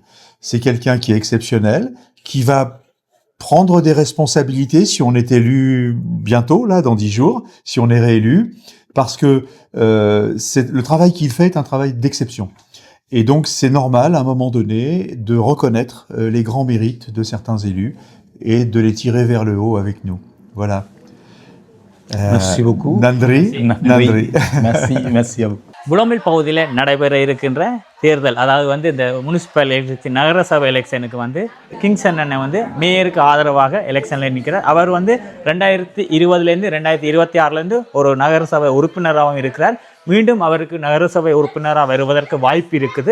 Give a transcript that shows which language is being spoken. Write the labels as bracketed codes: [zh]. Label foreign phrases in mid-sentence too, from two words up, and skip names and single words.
[fr] C'est quelqu'un qui est exceptionnel, qui va prendre des responsabilités si on est élu bientôt, là, dans 10 jours, si on est réélu, parce que le travail qu'il fait est un travail d'exception. Et donc, c'est normal, à un moment donné, de reconnaître les grands mérites de certains élus et de les tirer vers le haut avec nous. Voilà. Merci beaucoup. [ta] நன்றி நன்றி. [fr] Merci à vous. [ta] புலோமில் பகுதியில் நடைபெற இருக்கின்ற தேர்தல், அதாவது வந்து இந்த [en] municipal election, [ta] நகரசபை எலெக்ஷனுக்கு வந்து கிங்சன் அண்ணன் வந்து மேயருக்கு ஆதரவாக எலெக்ஷனில் நிற்கிறார். அவர் வந்து 2020 2026 ஒரு நகரசபை உறுப்பினராகவும் இருக்கிறார். மீண்டும் அவருக்கு நகரசபை உறுப்பினராக வருவதற்கு வாய்ப்பு இருக்குது.